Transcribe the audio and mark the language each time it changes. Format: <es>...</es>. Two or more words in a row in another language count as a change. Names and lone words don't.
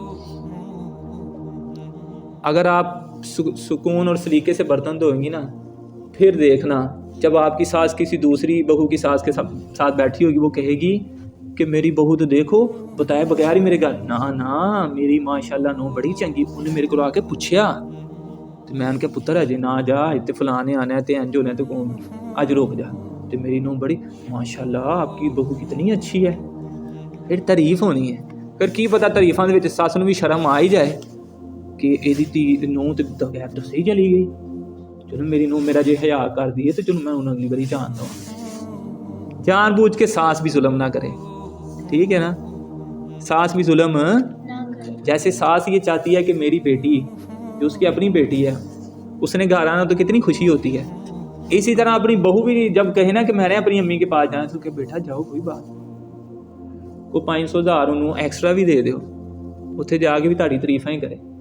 <ur>اگر آپ سکون اور سلیقے سے برتن دھوئیں گی نا, پھر دیکھنا جب آپ کی ساس کسی دوسری بہو کی ساس کے ساتھ بیٹھی ہوگی, وہ کہے گی کہ میری بہو تو دیکھو بتائے بغیر ہی میرے گھر,</ur> <pa>نہ میری ماشاءاللہ نو بڑی چنگی, انہیں میرے کو آ کے پوچھیا تو میں ان کے پتر ہے جی نہ جا, اتنے فلانے آنا ہے تے انج ہونا تو کون اج روک جا,</pa> <ur>تو میری نو بڑی ماشاءاللہ آپ کی بہو کتنی اچھی ہے.</ur> <pa>پھر تعریف ہونی ہے. پھر کی پتا تعریفاں دے وچ ساس نوں بھی شرم آ ہی جائے کہ ایدی تی نو تے بغیر دسے ہی چلی گئی, چلو میری نو میرا جے حیا کر دی ہے تو چلو میں انہوں اگلی باری جان دوں.</pa> <ur>جان بوجھ کے ساس بھی ظلم نہ کرے, ٹھیک ہے نا, ساس بھی ظلم, جیسے ساس یہ چاہتی ہے کہ میری بیٹی جو اس کی اپنی بیٹی ہے اس نے گھر آنا تو کتنی خوشی ہوتی ہے, اسی طرح اپنی بہو بھی جب کہے نا کہ میں نے اپنی امی کے پاس جانا تو کہ بیٹا جاؤ کوئی بات, وہ 500,000</ur> <pa>انہوں ایکسٹرا بھی دے دیو, اتنے جا کے بھی تاری تعریفاں ہی کرے.</pa>